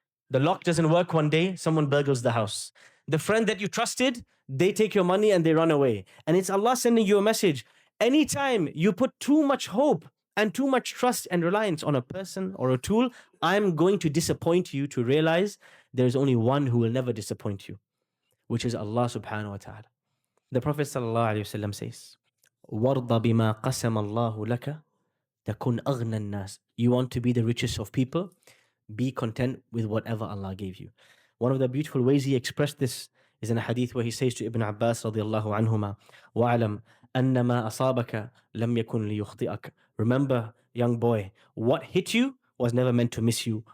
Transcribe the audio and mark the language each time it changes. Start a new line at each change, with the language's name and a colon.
English: The lock doesn't work one day, someone burgles the house. The friend that you trusted, they take your money and they run away. And it's Allah sending you a message. Anytime you put too much hope and too much trust and reliance on a person or a tool, I'm going to disappoint you to realize there is only one who will never disappoint you, which is Allah subhanahu wa ta'ala. The Prophet sallallahu alayhi wa sallam says,
Arabic: وَارْضَ بِمَا قَسَمَ اللَّهُ لَكَ تَكُنْ أَغْنَى النَّاسِ.
English: You want to be the richest of people? Be content with whatever Allah gave you. One of the beautiful ways he expressed this is in a hadith where he says to Ibn Abbas radiallahu anhuma,
Arabic: وَعَلَمْ أَنَّمَا أَصَابَكَ لَمْ يَكُنْ لِيُخْطِئَكَ.
English: Remember, young boy, what hit you was never meant to miss you.